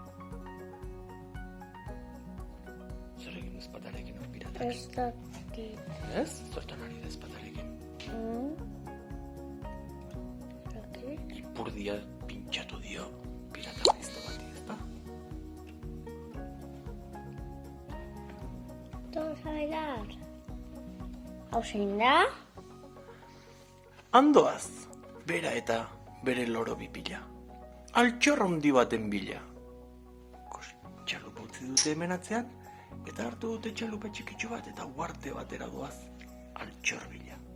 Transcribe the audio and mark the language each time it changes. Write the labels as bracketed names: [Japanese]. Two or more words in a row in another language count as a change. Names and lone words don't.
[Basque] Zer egin ezpatarekin hor piratak? Ez dakit. Ez? Zertan ari da ezpatarekin? Ipurdia pintxatu dio pirata gaizto bati, ezta? [Spanish] Vamos a bailar. [Basque] Hau zein da? Andoaz, bera eta bere loro bipila. Altxorra handi baten bila. Txalupa utzi dute hemen atzean, eta hartu dute txalupa txikitxo bat eta uarte batera doaz altxor bila.